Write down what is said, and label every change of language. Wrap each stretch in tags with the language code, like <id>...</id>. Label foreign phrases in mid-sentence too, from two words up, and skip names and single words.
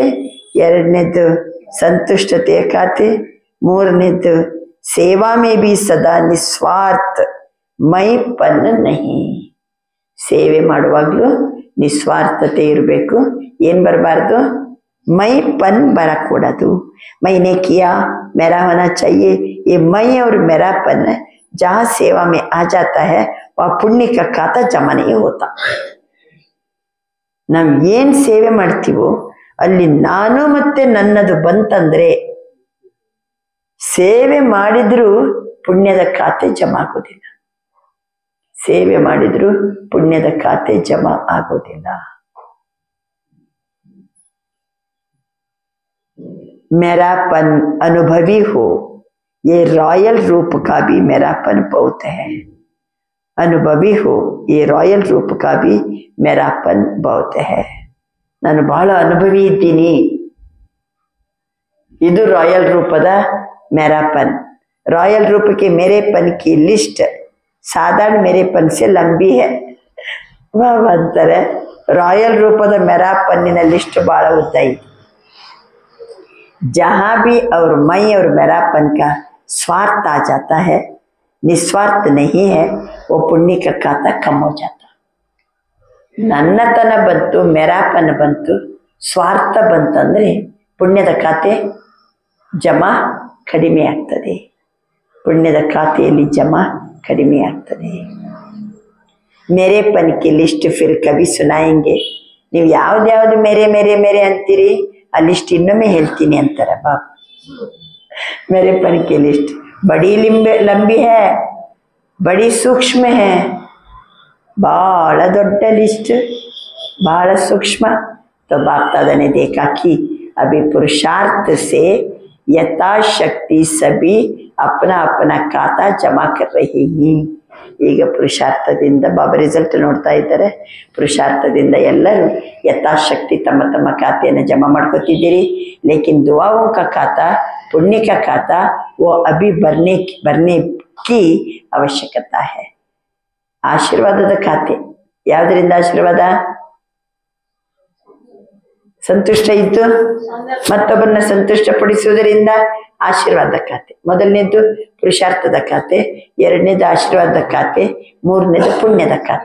<kn>ಎರಡನೇದು ಸಂತುಷ್ಟತೆಯ ಖಾತೆ.</kn> <hi>ಮೂರನೇದು सेवा में भी सदा निस्वार्थ मैं पन नहीं.</hi> <kn>ಸೇವೆ ಮಾಡುವಾಗಲೂ ನಿಸ್ವಾರ್ಥತೆ ಇರಬೇಕು. ಏನು ಬರಬಾರ್ದು?</kn> <hi>मैं पन</hi> <kn>ಬರಕೂಡದು.</kn> <hi>मैंने किया मेरा होना चाहिए. ये मैं और मेरापन जहाँ सेवा में आ जाता है वह पुण्य का खाता जमा नहीं होता.</hi> <kn>ನಾವು ಏನು ಸೇವೆ ಮಾಡ್ತೀವೋ ಅಲ್ಲಿ ನಾನು ಮತ್ತೆ ನನ್ನದು ಬಂತಂದ್ರೆ ಸೇವೆ ಮಾಡಿದ್ರೂ ಪುಣ್ಯದ ಖಾತೆ ಜಮಾ ಆಗೋದಿಲ್ಲ. ಸೇವೆ ಮಾಡಿದ್ರೂ ಪುಣ್ಯದ ಖಾತೆ ಜಮಾ ಆಗೋದಿಲ್ಲ.</kn> <hi>मेरापन अनुभवी हो, ये रॉयल रूप का भी मेरापन बहुत है. अनुभवी हो, ये रॉयल रूप का भी मेरापन बहुत है.</hi> <kn>ನಾನು ಬಹಳ ಅನುಭವಿ ಇದ್ದೀನಿ. ಇದು ರಾಯಲ್ ರೂಪದ मेरापन.</kn> <hi>रॉयल रूप के मेरेपन की लिस्ट साधारण मेरेपन से लंबी है.</hi> <kn>ಅಂತಾರೆ ರಾಯಲ್ ರೂಪದ मेरापन्निನ ಲಿಸ್ಟ್ ಬಹಳ ಉದ್ದ ಇದೆ.</kn> <hi>जहाँ भी और मैं और मेरापन का स्वार्थ आ जाता है, निस्वार्थ नहीं है, वो पुण्य का खाता कम हो जाता.</hi> <kn>ನನ್ನತನ ಬಂತು, मेरापन ಬಂತು, ಸ್ವಾರ್ಥ ಬಂತಂದ್ರೆ ಪುಣ್ಯದ ಖಾತೆ ಜಮಾ ಕಡಿಮೆ ಆಗ್ತದೆ. ಪುಣ್ಯದ ಖಾತೆಯಲ್ಲಿ ಜಮಾ ಕಡಿಮೆ ಆಗ್ತದೆ.</kn> <hi>मेरेपन की लिस्ट फिर कभी सुनाएंगे.</hi> <kn>ನೀವು ಯಾವ್ದು</kn> <hi>मेरे मेरे मेरे</hi> <kn>ಅಂತೀರಿ, ಆ ಲಿಸ್ಟ್ ಇನ್ನೊಮ್ಮೆ ಹೇಳ್ತೀನಿ ಅಂತಾರೆ ಬಾಬಾ.</kn> <hi>मेरेपन की लिस्ट बड़ी लंबी है, बड़ी सूक्ष्म है.</hi> <kn>बड़ा ದೊಡ್ಡ ಲಿಸ್ಟ್,</kn> <hi>बड़ा सूक्ष्म. तो बाप दादा ने देखा कि अभी पुरुषार्थ से यथाशक्ति सभी अपना अपना खाता जमा कर रही हैं.</hi> <kn>ಈಗ ಪುರುಷಾರ್ಥದಿಂದ ಬಾಬಾ ರಿಸಲ್ಟ್ ನೋಡ್ತಾ ಇದ್ದಾರೆ. ಪುರುಷಾರ್ಥದಿಂದ ಎಲ್ಲರೂ ಯಥಾಶಕ್ತಿ ತಮ್ಮ ತಮ್ಮ ಖಾತೆಯನ್ನು ಜಮಾ ಮಾಡ್ಕೋತಿದ್ದೀರಿ.</kn> <hi>ಲೇಕಿನ್ ದುआओं का खाता, पुण्य का खाता वो अभी भरने की आवश्यकता है.</hi> <kn>ಆಶೀರ್ವಾದದ ಖಾತೆ ಯಾವುದರಿಂದ ಆಶೀರ್ವಾದ? ಸಂತುಷ್ಟ ಇದ್ದು ಮತ್ತೊಬ್ಬರನ್ನ ಸಂತುಷ್ಟಪಡಿಸುವುದರಿಂದ ಆಶೀರ್ವಾದ ಖಾತೆ. ಮೊದಲನೇದು ಪುರುಷಾರ್ಥದ ಖಾತೆ, ಎರಡನೇದು ಆಶೀರ್ವಾದದ ಖಾತೆ, ಮೂರನೇದು ಪುಣ್ಯದ ಖಾತೆ.</kn>